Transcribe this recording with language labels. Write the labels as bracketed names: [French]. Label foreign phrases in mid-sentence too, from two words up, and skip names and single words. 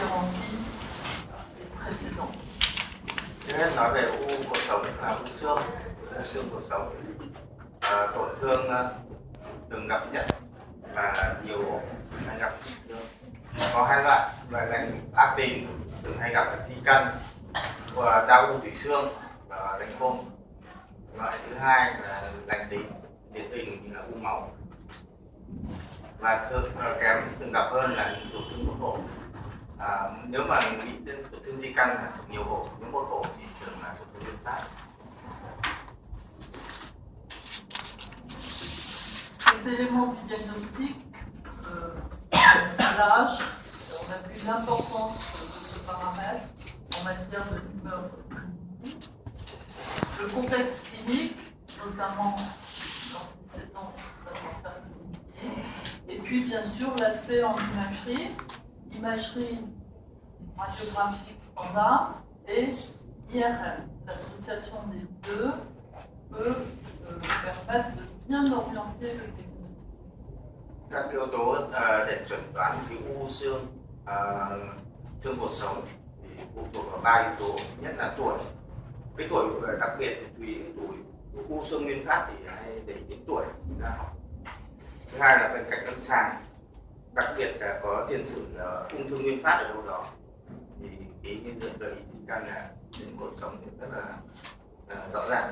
[French] différencie des précédents. [Vietnamese] Trước hết nói về u cột sống là u xương cột sống, tổn thương thường gặp nhất và nhiều ổ hay gặp có hai loại lành ác tính thường hay gặp là di căn và đau u tủy xương và lành khung. Loại thứ hai là lành tính điển hình như là u máu, và kém thường gặp hơn là tổn thương một ổ. Nếu mà nghĩ đến tổn thương di căn là nhiều ổ, nếu một ổ thì thường là tổn thương nguyên phát. [French] Les éléments du diagnostic, l'âge, on a vu l'importance de ce paramètre en matière de tumeur primitive, le contexte clinique, notamment l'antécédent d'un cancer primitif, et puis bien sûr l'aspect en imagerie radiographique standard et IRM. L'association des deux peut permettre de bien orienter le diagnostic. [Vietnamese] Các yếu tố để chuẩn đoán cái u xương cột sống thì phụ thuộc vào 3 yếu tố. Nhất là tuổi, cái tuổi đặc biệt thì chú ý tuổi u xương nguyên phát thì hay để đến tuổi đã học. Thứ hai là bên cạnh lâm sàng, đặc biệt là có tiền sử ung thư nguyên phát ở đâu đó thì cái hiện tượng gợi ý di căn là đến cột sống thì rất là rõ ràng.